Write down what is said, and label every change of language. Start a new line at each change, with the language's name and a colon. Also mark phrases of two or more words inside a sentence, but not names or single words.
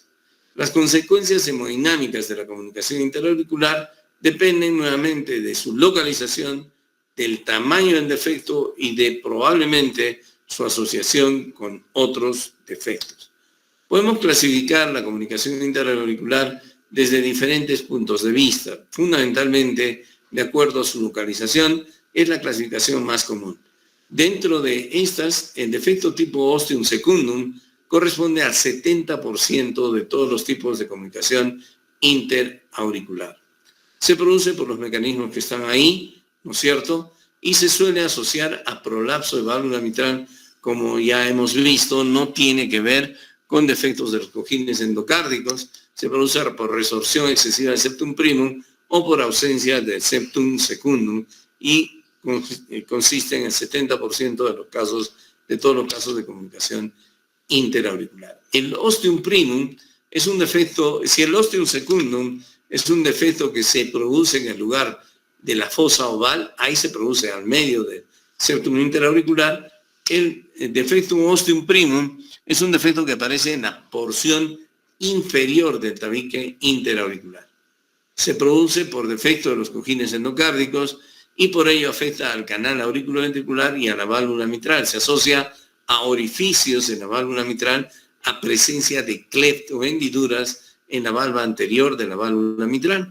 Spanish: Las consecuencias hemodinámicas de la comunicación interauricular dependen nuevamente de su localización, del tamaño del defecto y de probablemente su asociación con otros defectos. Podemos clasificar la comunicación interauricular desde diferentes puntos de vista. Fundamentalmente, de acuerdo a su localización, es la clasificación más común. Dentro de estas, el defecto tipo
Latin: ostium secundum
Spanish: corresponde al 70% de todos los tipos de comunicación interauricular. Se produce por los mecanismos que están ahí, ¿no es cierto? Y se suele asociar a prolapso de válvula mitral, como ya hemos visto, no tiene que ver con defectos de los cojines endocárdicos, se produce por resorción excesiva del
Latin: septum primum
Spanish: o por ausencia del
Latin: septum secundum
Spanish: y consiste en el 70% de los casos, de todos los casos de comunicación interauricular. El
Latin: ostium primum
Spanish: es un defecto, si el
Latin: ostium secundum
Spanish: es un defecto que se produce en el lugar de la fosa oval, ahí se produce al medio del septum interauricular. El defecto
Latin: ostium primum
Spanish: es un defecto que aparece en la porción inferior del tabique interauricular. Se produce por defecto de los cojines endocárdicos y por ello afecta al canal auriculoventricular y a la válvula mitral. Se asocia a orificios en la válvula mitral, a presencia de cleft o hendiduras en la valva anterior de la válvula mitral.